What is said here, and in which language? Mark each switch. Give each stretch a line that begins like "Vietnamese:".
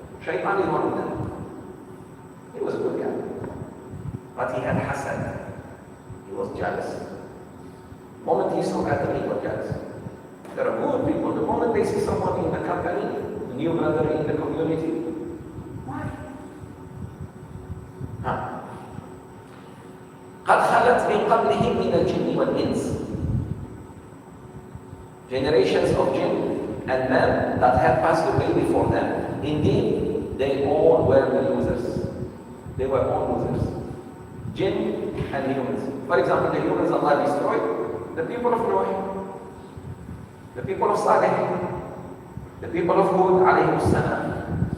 English: Shaitan is one of them. He was a good guy. But he had hasad. He was jealous. The moment he saw Adam, he was jealous. There are good people. The moment they see someone in the company, a new brother in the community, why?
Arabic: قد خلت من قبلهم من الجن والإنس.
English: Generations of jinn and men that had passed away before them. Indeed, they all were the losers. They were all losers. Jinn and humans. For example, the humans Allah destroyed, the people of Noah, the people of Saleh, the people of Hud alayhi salam.